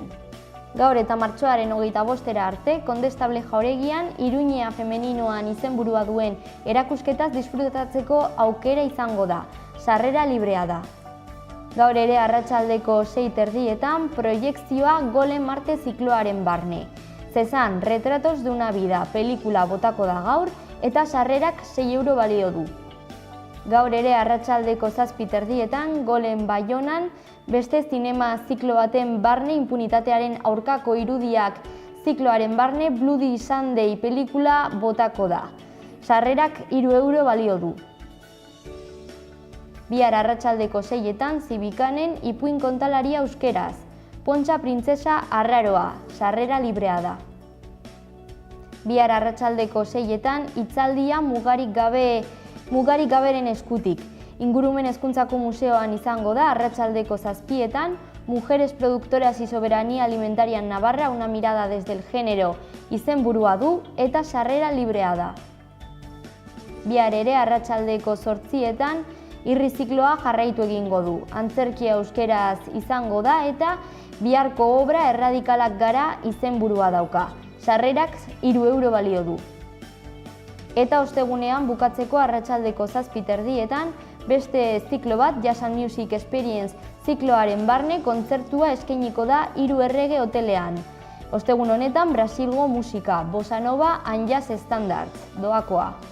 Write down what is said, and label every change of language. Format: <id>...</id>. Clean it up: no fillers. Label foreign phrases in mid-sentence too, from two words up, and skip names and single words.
<eu>Gaur eta martxoaren 25 arte, Kondestable Jauregian Iruñea Femeninoan izenburua duen erakusketaz disfrutatzeko aukera izango da. Sarrera librea da. Gaur ere arratsaldeko 6:30 proiekzioa Golem Marte zikloaren barne. Zezan, Retratos de una vida pelikula botako da gaur eta sarrerak 6 euro balio du. Gaur ere arratsaldeko 7:30 Golem Baionan beste zinema ziklo baten barne inpunitatearen aurkako irudiak zikloaren barne Bloody Sunday pelikula botako da. Sarrerak 3 euro balio du. Bihar arratsaldeko 6etan Zibikanen Ipuin kontalaria euskeraz. Pontxa Printzesa Arraroa, sarrera librea da. Bihar arratsaldeko 6etan hitzaldia mugarik gaberen eskutik. Ingurumen Hezkuntzako Museoan izango da arratsaldeko 7etan Mujeres Productoras y Soberanía Alimentaria en Navarra, una mirada desde el género izenburua du eta sarrera librea da. Bihar ere arratsaldeko 8etan irri zikloa jarraitu egingo du. Antzerkia euskeraz izango da eta biharko obra Erradikalak gara izenburua dauka. Sarrerak 3 euro balio du. Eta ostegunean bukatzeko arratsaldeko 7:30 beste ziklo bat Jazz and Music Experience zikloaren barne kontzertua eskainiko da 3 Errege hotelean. Ostegun honetan Brasilgo musika,</eu> <en>bossa nova and jazz standards,</en> <eu>doakoa.</eu>